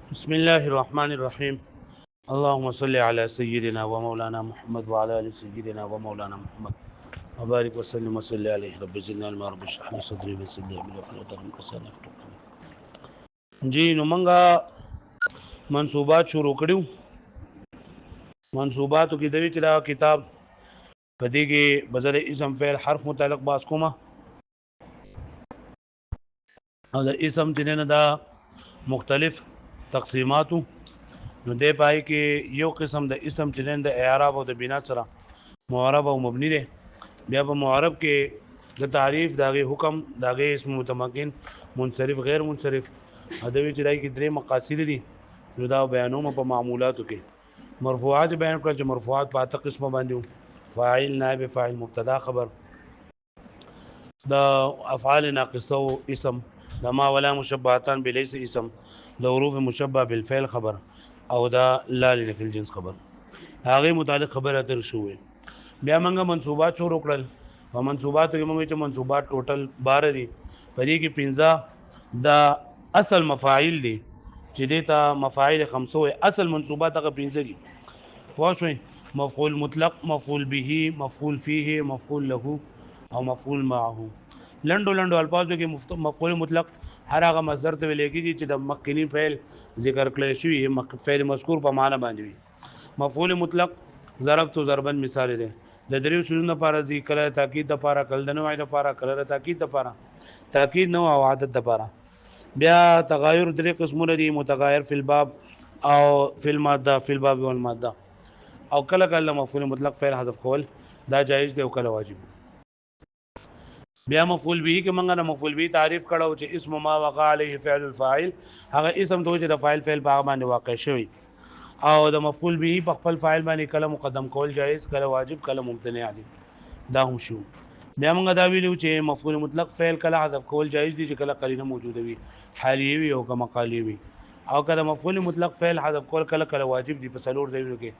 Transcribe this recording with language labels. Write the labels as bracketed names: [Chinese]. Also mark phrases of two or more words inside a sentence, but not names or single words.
[Arabic] بسم الله الرحمن الرحيم. اللهم صل على سيدنا ومولانا محمد وعلى ال سيدنا ومولانا محمد وبارك وسلم وصل عليه. رب زدنا علما، رب اشرح لي صدري ويسر لي امري واحلل عقدة من لساني يفقهوا قولي. [Pashto] جی نو منګه منصوبات شروع کړیو. منصوباتو کې دوی چې دا کتاب پدې کې بدل اسم فعل حرف متعلق باس کومه او د اسم چې نه دا مختلف تقسیماتو نو دې پای کې یو قسم د اسم چې د اعراب او د بنا سره معرب او مبني دی. بیا په معرب کې د تعریف داغه حکم داغه اسم متمکن منصرف غیر منصرف ادوی چې دای کې درې مقاصد دي نو دا بیانوم په معمولاتو کې مرفوعات بیان کړل چې مرفوعات په اته قسمه باندې فاعل نائب فاعل مبتدا خبر دا افعال ناقصه اسم لما ولا مشبهتان بليس اسم د حروف مشبه بالفعل خبر او دا لا لفي الجنس خبر هغه متعلق خبره تر شوې. بیا موږ منصوبات شروع کړل او منصوبات کې موږ چې منصوبات ټوټل 12 دي پدې کې 15 دا اصل مفاعیل دي چې دته مفاعیل 500 اصل منصوبات هغه 15 دي. واښوي مفعول مطلق مفعول به مفعول فيه مفعول له او مفعول معه. لندو الفاظو کې مفعول مطلق هر هغه مصدر ته ویل کېږي چې د مخکنی فعل ذکر کړی شوی فعل مذکور په معنا باندې وي. مفعول مطلق ضربت ضربا مثال دی د دریو شنو لپاره ذکر تاکید لپاره کل د نوع لپاره کل تاکید لپاره تاکید نوع او عادت لپاره. بیا تغایر درې قسمونه دي متغایر فی الباب او فی الماده فی الباب والماده او کله کله مفعول مطلق فعل حذف کول دا جایز دی او کله واجب. بیا مفعول به کې موږ نه مفعول به تعریف کړو چې [Arabic] اسم ما وقع علیه فعل الفاعل [Pashto] هغه اسم ته چې د فاعل فعل په باندې واقع شوی او د مفعول به په خپل فاعل باندې کله مقدم کول جایز کله واجب کله ممتنع دي دا هم شو. بیا موږ دا ویلو چې مفعول مطلق فعل کله حذف کول جایز دي چې کله قرینه موجوده وي حالیه وي او کما قالی وي او کله مفعول مطلق فعل حذف کول کله واجب دي په څلور ځایونو کې.